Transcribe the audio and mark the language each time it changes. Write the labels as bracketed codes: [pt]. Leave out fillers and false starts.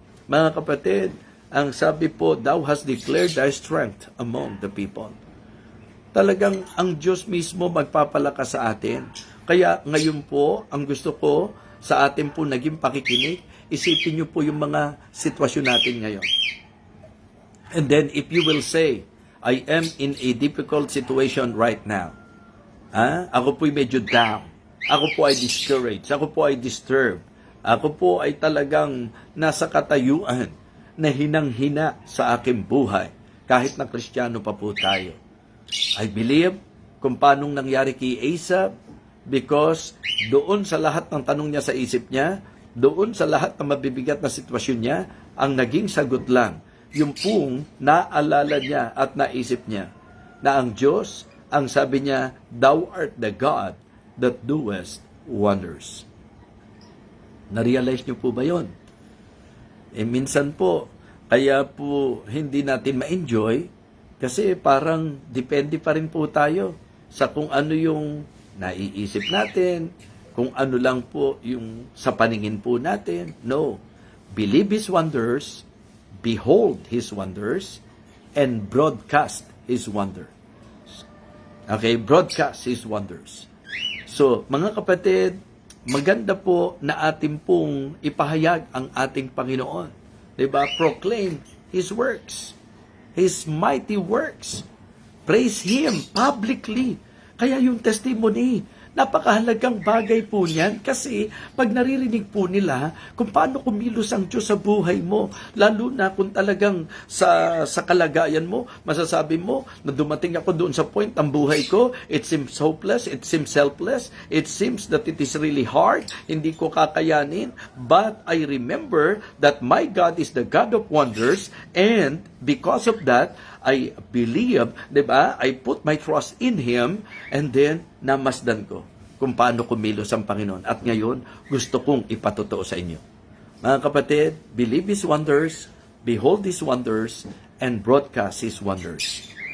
[tl] Mga kapatid, ang sabi po, [en] thou hast declared thy strength among the people. [tl] Talagang ang Diyos mismo magpapalakas sa atin. Kaya ngayon po, ang gusto ko sa atin po naging pakikinig, isipin niyo po yung mga sitwasyon natin ngayon. [en] And then if you will say, I am in a difficult situation right now. [tl] Ako po'y medyo down. Ako po ay discouraged. Ako po ay disturbed. Ako po ay talagang nasa katayuan na hinang-hina sa aking buhay. Kahit na Kristiyano pa po tayo. [en] I believe [tl] kung paanong nangyari kay Asa, because doon sa lahat ng tanong niya sa isip niya, doon sa lahat ng mabibigat na sitwasyon niya, ang naging sagot lang, yung pong naalala niya at naisip niya na ang Diyos, ang sabi niya, [en] thou art the God that doest wonders. [tl] Na-realize niyo po ba yun? Minsan po, kaya po hindi natin ma-enjoy kasi parang depende pa rin po tayo sa kung ano yung naiisip natin, kung ano lang po yung sa paningin po natin. No. [en] Believe His wonders, behold His wonders, and broadcast His wonder. Okay, broadcast His wonders. [tl] So, mga kapatid, maganda po na atin pong ipahayag ang ating Panginoon. [en] Diba? Proclaim His works. His mighty works. Praise Him publicly. [tl] Kaya yung testimony, napakahalagang bagay po niyan kasi pag naririnig po nila kung paano kumilos ang Diyos sa buhay mo, lalo na kung talagang sa kalagayan mo, masasabi mo na dumating ako doon sa point ng buhay ko, [en] it seems hopeless, it seems helpless, it seems that it is really hard, [tl] hindi ko kakayanin, [en] but I remember that my God is the God of wonders, and because of that, I believe, [tl] diba? [en] I put my trust in Him, and then [tl] namasdan ko kung paano kumilos ang Panginoon. At ngayon, gusto kong ipatotoo sa inyo. Mga kapatid, [en] believe His wonders, behold His wonders, and broadcast His wonders.